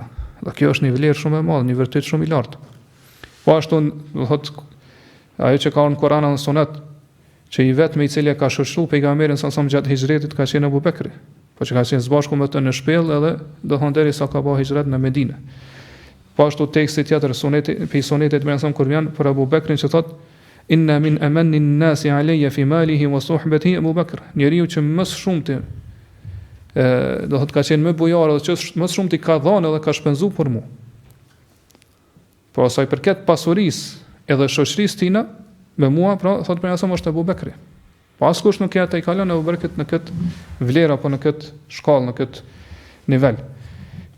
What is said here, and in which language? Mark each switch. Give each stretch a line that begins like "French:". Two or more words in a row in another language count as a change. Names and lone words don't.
Albanian: Dhe kjo është një vlerë shumë e madhe, një vërtet shumë i lartë. Po ashtu do thot ajo që ka në Kur'an dhe Sunet, që i vetmi i cili ka shoqëruar pejgamberin
Arabic: صلى الله عليه وسلم
Albanian: gjatë hijretit ka qenë Abu Bekri, po që ka qenë së bashku me të në shpellë edhe do thonë derisa ka bëu hijret në Medinë. Po ashtu teksti tjetër sunetit më thon kur vjen për Abu Bekrin që thot
Arabic: إن من أمن الناس علي في ماله وصحبته أبو بكر.
Albanian: Njeriu që më shumti do thot ka qenë më bujar dhe që më shumti ka dhënë edhe ka shpenzuar për mua. Po sa i përket pasurisë edhe shoqërisë tina me mua, pra thot për jasëm është Abu Bekri. Po askush nuk ka kalon Abu Bekrit në këtë vlerë apo në këtë shkallë, në këtë nivel.